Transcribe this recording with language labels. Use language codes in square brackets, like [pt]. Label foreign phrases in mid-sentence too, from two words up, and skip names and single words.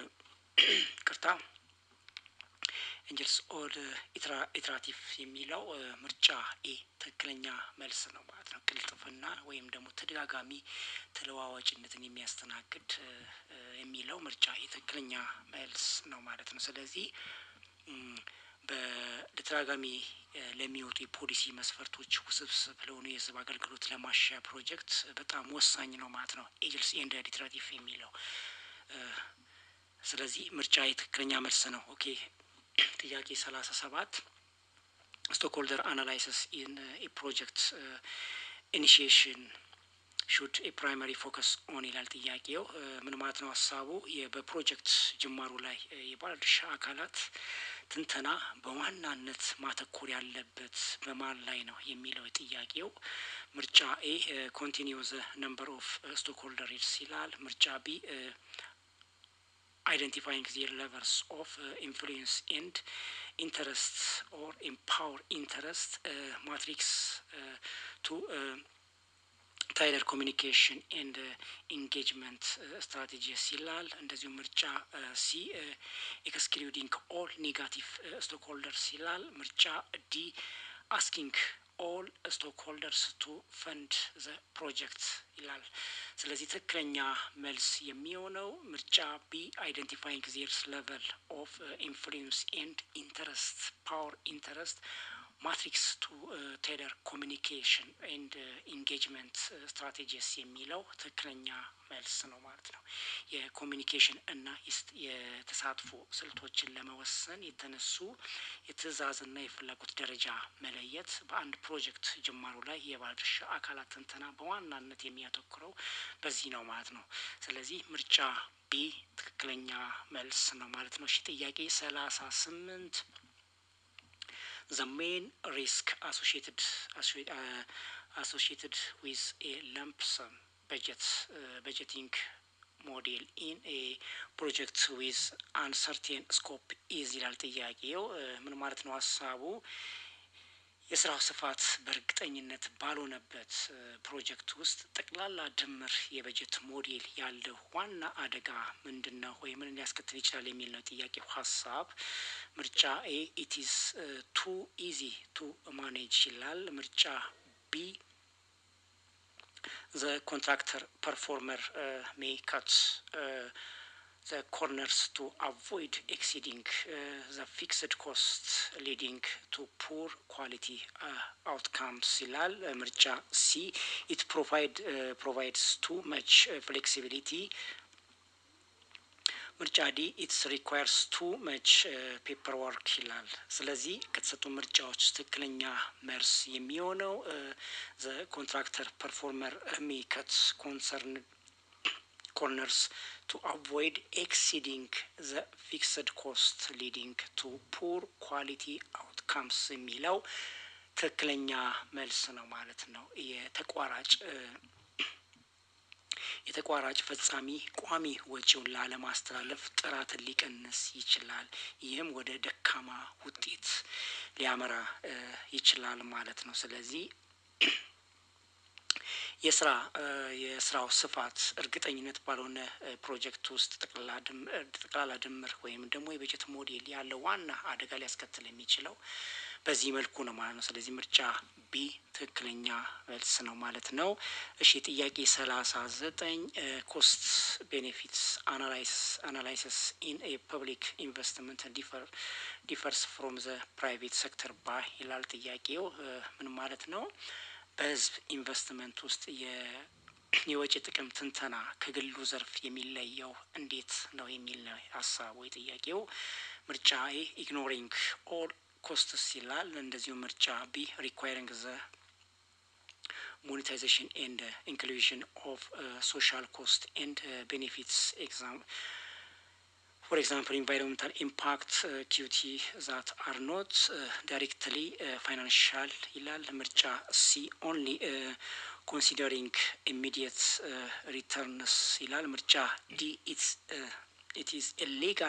[en] angels or iterative [am] የሚለው ምርጫ ኤ ትክክለኛ መልስ ነው ማለት ነው። ቅልጥፍና ወይም ደግሞ ተደጋጋሚ ተለዋዋጭነትን የሚያስተናግድ የሚለው ምርጫ የትክክለኛ መልስ ነው ማለት ነው። ስለዚህ በተደጋጋሚ ለሚወጡ የፖሊሲ መስፈርቶች ውስብስብ ለሆኑ የህዝብ አገልግሎት ለማሻሻያ ፕሮጀክት በጣም ወሳኝ ነው ማለት ነው [en] agiles and iterative [am] የሚለው። ስለዚህ ምርጫ የትክክለኛ መልስ ነው። ኦኬ ጥያቄ 37 [en] stakeholder analysis in a project initiation should a primary focus on [am] ይላል ጥያቄው ምን ማለት ነው ሐሳቡ በፕሮጀክት ጅማሩ ላይ የባለድርሻ አካላት ትንተና በዋናነት ማተኮር ያለበት በማን ላይ ነው የሚለው ጥያቄው ምርጫ ኤ [en] continuous number of stakeholders [am] ይላል ምርጫ ቢ [en] identifying their levels of influence and interest or empower interest matrix to tailor communication and engagement strategies [am] ይላል እንደዚሁ ምርጫ ሲ [en] excluding all negative stakeholders [am] ይላል ምርጫ ዲ [en] asking all stakeholders to fund the project [am] ይላል ስለዚህ ትክክለኛ መልስ የሚሆነው ምርጫ ቢ [en] identifying their level of influence and interest power interest matrix to tailor communication and engagement strategies [am] የሚለው ትክክለኛ መልስ ነው ማለት ነው የኮሙኒኬሽን እና የተሳትፎ ስልቶችን ለመወሰን የተነሱ የትዕዛዝና የፍላጎት ደረጃ መለየት በአንድ ፕሮጀክት ጅማሩ ላይ የባለድርሻ አካላት ትንተና በዋናነት የሚያተኩረው በዚህ ነው ማለት ነው ስለዚህ ምርጫ ቢ ትክክለኛ መልስ ነው ማለት ነው እሺ ጥያቄ 38 [en] the main risk associated with a lump sum budgeting model in a project with uncertain scope [am] is ይላል ጥያቄው ምን ማለት ነው ሐሳቡ የስራው ስፋት በእርግጠኝነት ባልሆነበት ፕሮጀክት ውስጥ ጠቅላላ ድምር የበጀት ሞዴል ያለው ዋና አደጋ ምንድነው ወይ ምን ሊያስከትል ይችላል የሚል ነው ጥያቄው ሐሳብ ምርጫ ኤ [en] it is too easy to manage [am] ይላል ምርጫ ቢ [en] the contractor performer may cut the corners to avoid exceeding the fixed costs leading to poor quality outcomes [am] ይላል ምርጫ ሲ [en] it provides too much flexibility [am] ምርጫ ዲ [en] it requires too much paperwork [am] ይላል ስለዚህ ከተሰጡ ምርጫዎች ትክክለኛ መልስ የሚሆነው [en] the contractor performer may cut corners to avoid exceeding the fixed cost leading to poor quality outcomes [am] የሚለው ትክክለኛ መልስ ነው ማለት ነው የተቋራጭ ፈጻሚ ቋሚ ወጪውን ላለማስተላለፍ ጥራትን ሊቀንስ ይችላል ይህም ወደ ደካማ ውጤት ሊያመራ ይችላል ማለት ነው ስለዚህ የስራው ስፋት እርግጠኝነት ባልሆነ ፕሮጀክት ውስጥ ጠቅላላ ድምር ወይም ደግሞ የበጀት ሞዴል ያለው ዋና አደጋ ሊያስከትል የሚችለው በዚህ መልኩ ነው ማለት ነው ስለዚህ ምርጫ ቢ ትክክለኛ መልስ ነው ማለት ነው እሺ ጥያቄ 39 [en] cost benefits analysis in a public investment differs [am] from the private sector by ይላል ጥያቄው ምን ማለት ነው በህዝብ ኢንቨስትመንት ውስጥ የወጪ ጥቅም ትንተና ከግሉ ዘርፍ የሚለየው እንዴት ነው የሚል ነው ሐሳቡ የጥያቄው ምርጫ ኤ [en] ignoring all costs [am] ይላል እንደዚሁ ምርጫ ቢ [en] requiring the monetization and inclusion of social cost and benefits for example environmental impact QT that are not directly financial [am] ይላል ምርጫ C [en] only considering immediate returns [am] ይላል ምርጫ D [en] it is a legal